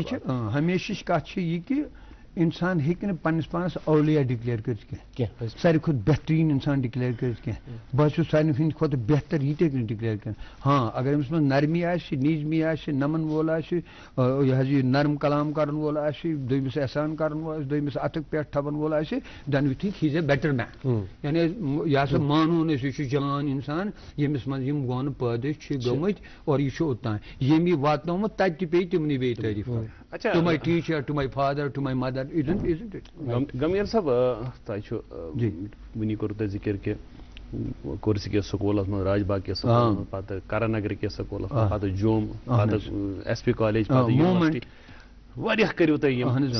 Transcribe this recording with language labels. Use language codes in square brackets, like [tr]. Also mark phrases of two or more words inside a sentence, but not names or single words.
[ks] یہِ چھِ ہمیشِچ کَتھ چھِ یہِ کہِ اِنسان ہیٚکہِ نہٕ پنٛنِس پانَس اولیا ڈِکلیئر کٔرِتھ کینٛہہ ساروی کھۄتہٕ بہتریٖن اِنسان ڈِکلیئر کٔرِتھ کینٛہہ بہٕ حظ چھُس سارنٕے ہٕنٛدِ کھۄتہٕ بہتر یہِ تہِ ہیٚکہِ نہٕ ڈِکلیئر کٔرِتھ ہاں اگر أمِس منٛز نرمی آسہِ نیٖجمی آسہِ نمن وول آسہِ یہِ حظ یہِ نرم کلام کرن وول آسہِ دوٚیمِس احسان کرن وول آسہِ دوٚیمِس اَتھُک پٮ۪ٹھ تھاوان وول آسہِ [en] then you think he is a better man [ks] یعنی یہِ ہسا مانون أسۍ یہِ چھُ جان اِنسان ییٚمِس منٛز یِم گۄنہٕ پٲدٕ چھِ گٔمٕتۍ اور یہِ چھُ اوٚتام ییٚمۍ یہِ واتنومُت تَتہِ تہِ پیٚیہِ تِمنٕے بیٚیہِ تعریٖف کرٕنۍ [en] to my teacher to my father to my mother [ks] غمگیٖن صٲب تۄہہِ چھُ وٕنی کوٚروٕ تۄہہِ ذِکِر کہِ کورسی کِس سکوٗلس منٛز راج باغ کِس سکوٗلس منٛز پتہٕ کرن نگر کِس سکوٗلس منٛز پتہٕ جوم پتہٕ ایس پی کالیج پتہٕ یونیورسٹی واریاہ کٔرِو تُہۍ یِم